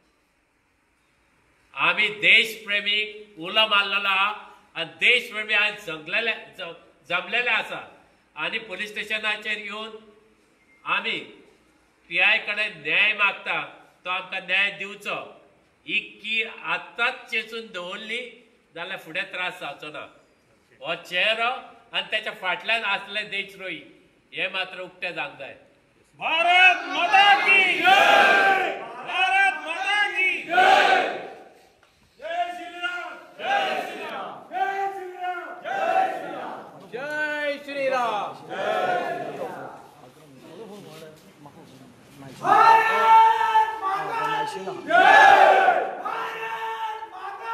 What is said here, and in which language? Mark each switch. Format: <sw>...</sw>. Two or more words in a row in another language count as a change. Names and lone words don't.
<kok>आमी देशप्रेमी उलो मारलेलो आहा आनी देशप्रेमी आज जमलेले आसा आणि पोलीस स्टेशनाचेर येवन आमी PI कडेन न्याय मागता तो आमकां न्याय दिवचो ही कीर आतांच चेचून दवरली जाल्यार फुडें त्रास जावचो ना हो चेहरो आनी त्याच्या फाटल्यान आसले देशद्रोही हे मात्र उक्ते जावंक जाय</kok> <hi>भारत माता की जय भारत माता की जय जय श्रीराम जय श्रीराम जय श्रीराम जय श्रीराम जय श्रीराम भारत माता की जय भारत माता</hi>